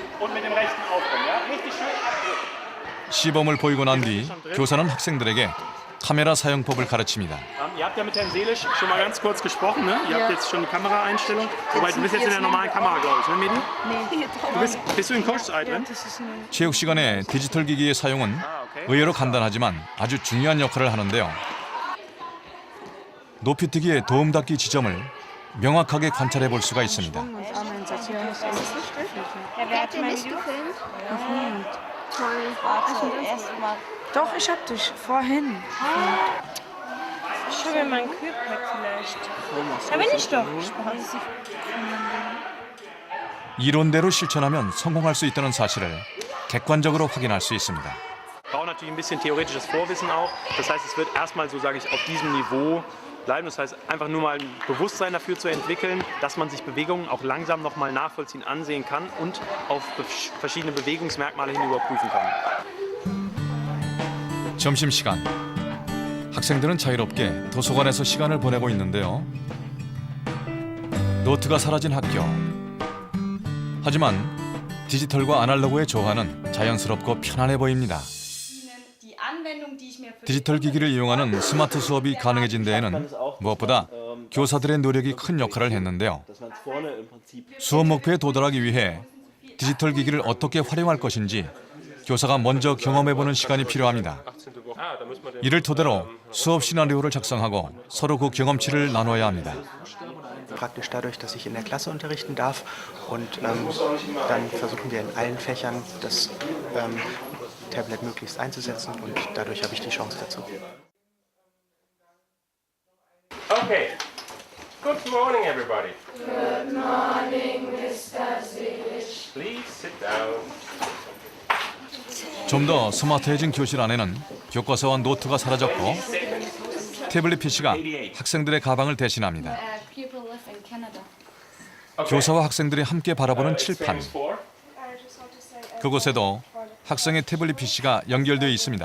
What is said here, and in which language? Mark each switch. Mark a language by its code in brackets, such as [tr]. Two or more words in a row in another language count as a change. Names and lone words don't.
[ko] 시범을 보이고 난 뒤 교사는 학생들에게 카메라 사용법을 가르칩니다. [de] Ihr habt ja mit Herrn Seelisch schon mal ganz kurz gesprochen, ne? Ihr habt jetzt schon die Kameraeinstellung. Wobei, du bist jetzt in der normalen Kamera, glaube ich, ne, Medi? Nee. Bist du in Coach-Zeit drin? [ko] 체육 시간에 디지털 기기의 사용은 의외로 간단하지만 아주 중요한 역할을 하는데요. 높이뛰기의 도움닫기 지점을 명확하게 관찰해 볼 수가 있습니다. [de] Habt ihr nicht gefilmt? Toll. Doch, ich hab dich vorhin. Ich habe ja meinen Kühlpack vielleicht. Da bin ich doch. [ko] 이론대로 실천하면 성공할 수 있다는 사실을 객관적으로 확인할 수 있습니다. [de] Wir brauchen natürlich ein bisschen theoretisches Vorwissen auch. Das heißt, es wird erstmal so, sage ich, auf diesem Niveau bleiben. Das heißt, einfach nur mal ein Bewusstsein dafür zu entwickeln, dass man sich Bewegungen auch langsam noch mal nachvollziehen, ansehen kann und auf verschiedene Bewegungsmerkmale hin überprüfen kann. [ko] 점심시간. 학생들은 자유롭게 도서관에서 시간을 보내고 있는데요. 노트가 사라진 학교. 하지만 디지털과 아날로그의 조화는 자연스럽고 편안해 보입니다. 디지털 기기를 이용하는 스마트 수업이 가능해진 데에는 무엇보다 교사들의 노력이 큰 역할을 했는데요. 수업 목표에 도달하기 위해 디지털 기기를 어떻게 활용할 것인지 교사가 먼저 경험해보는 시간이 필요합니다. 이를 토대로 수업 시나리오를 작성하고 서로 그 경험치를 나눠야 합니다. [de] Praktisch dadurch, dass ich in der Klasse unterrichten darf und dann versuchen wir in allen Fächern das Tablet möglichst einzusetzen und dadurch habe ich die Chance dazu. Okay. [en] Good morning, everybody. Good morning, Mr. Seelisch. Please sit down. [ko] 좀 더 스마트해진 교실 안에는 교과서와 노트가 사라졌고 태블릿 PC가 학생들의 가방을 대신합니다. 교사와 학생들이 함께 바라보는 칠판. 그곳에도 학생의 태블릿 PC가 연결되어 있습니다.